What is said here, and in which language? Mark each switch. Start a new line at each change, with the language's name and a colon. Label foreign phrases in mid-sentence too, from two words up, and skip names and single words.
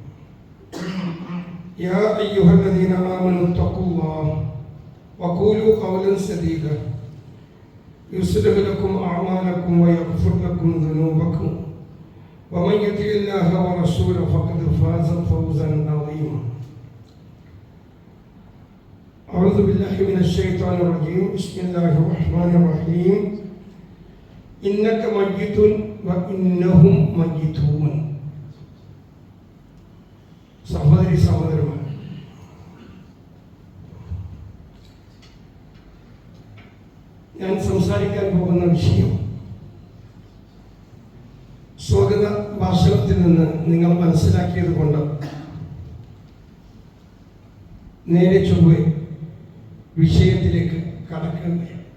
Arabic: يا أيها الذين آمنوا اتقوا الله وقولوا قولا سديدا يصلح لكم أعمالكم ويغفر لكم ذنوبكم ومن يطع الله ورسوله فقد فاز فوزا عظيما. أعوذ بالله من الشيطان الرجيم. بسم الله الرحمن الرحيم. إنك ميت وإنهم ميتون.
Malayalam: സഹോദരി സഹോദരന്മാർ, ഞാൻ സംസാരിക്കാൻ പോകുന്ന വിഷയം സ്വാഗത ഭാഷണത്തിൽ നിന്ന് നിങ്ങൾ മനസ്സിലാക്കിയത് കൊണ്ട് നേരെ ചൊവ്വേ വിഷയത്തിലേക്ക് കടക്കുകയാണ്.